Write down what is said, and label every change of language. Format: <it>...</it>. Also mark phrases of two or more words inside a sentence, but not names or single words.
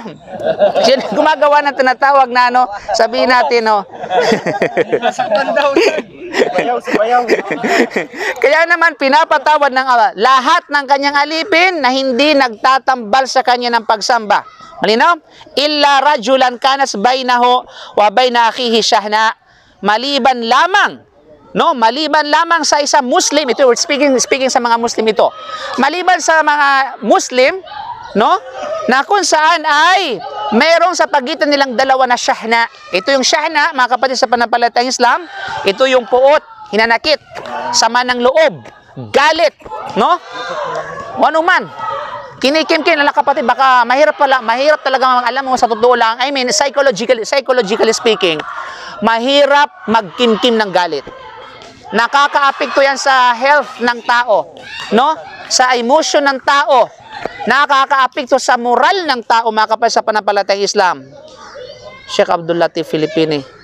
<tl>Gumagawa ng tinatawag na sabihin natin, Kaya naman pinapatawad ng Allah lahat ng kanyang alipin na hindi nagtatambal sa kanya ng pagsamba. Malinaw?</tl> <ar>إلا رجلا كانت بينه وبين أخيه شحناء.</ar> <tl>Maliban lamang sa isang Muslim, ito speaking sa mga Muslim ito. Maliban sa mga Muslim, na kung saan ay mayroong sa pagitan nilang dalawa na shahna. Ito yung shahna, mga kapatid sa panampalatayang Islam, ito yung puot, hinanakit, sama ng loob, galit, ano man. Kinikim-kim na kapatid, baka mahirap talaga alam mo sa totoo lang.</tl> <en>I mean, psychologically speaking,</en> <tl>mahirap magkimkim ng galit. Nakakaapekto yan sa health ng tao, sa emotion ng tao. Nakakaapekto sa moral ng tao, mga kapatid sa panampalatayang Islam. Sheikh Abdul Latif Filipini.</tl>